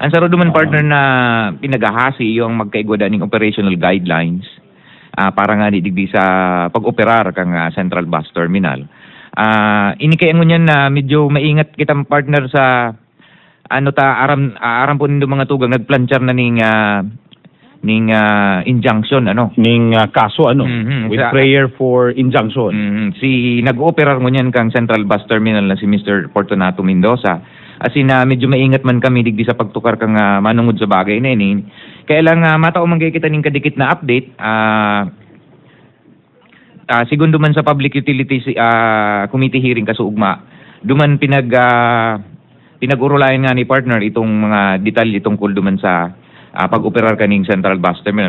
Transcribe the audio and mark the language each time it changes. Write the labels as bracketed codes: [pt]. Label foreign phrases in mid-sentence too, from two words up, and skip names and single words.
[bik] Ang saruduman partner na pinagahasi yung magkaigwada ning operational guidelines para nga digdi sa pag-operar kang Central Bus Terminal. Ini kaya ngunyan na medyo maingat kitang partner sa aram po nindo mga tugang nagplanchar na ning injunction Ning kaso [en] with prayer for injunction. [bik] Si nag-operar ngunyan kang Central Bus Terminal na si Mr. Fortunato Mendoza. As in, medyo maingat man kami digdi sa pagtukar kang manungod sa bagay na ini. Kaya lang matao man kita ning kadikit na update. Segundo man sa Public Utilities Committee hearing kasuugma, duman pinag-urulayan nga ni partner itong mga detalye tungkol duman sa pag-operar kaning Central Bus Terminal.